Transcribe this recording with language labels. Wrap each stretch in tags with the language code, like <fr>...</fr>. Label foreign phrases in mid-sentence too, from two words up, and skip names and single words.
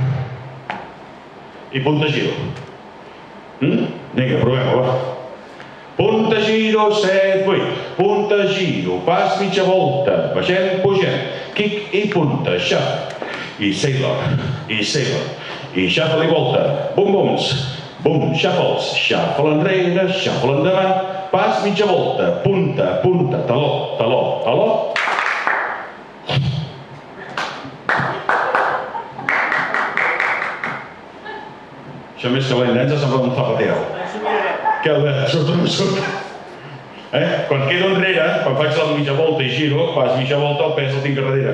<ca>I punta giro. Vinga, provem-ho, va. Punta giro, 7, 8. Punta giro, pas, mitja volta. Baixem, pugem. Kick i punta, shuffle. I sailor, i shuffle i volta. Bum, bums. Bum, shuffles, shuffle enrere, shuffle endavant, pas, mitja volta, punta, punta, taló, taló, taló. Això més que la indència sembla un zapateo. Què, Albert, surt o no surt? Quan quedo enrere, quan faig la mitja volta i giro, pas mitja volta, el pes el tinc a darrere.</ca>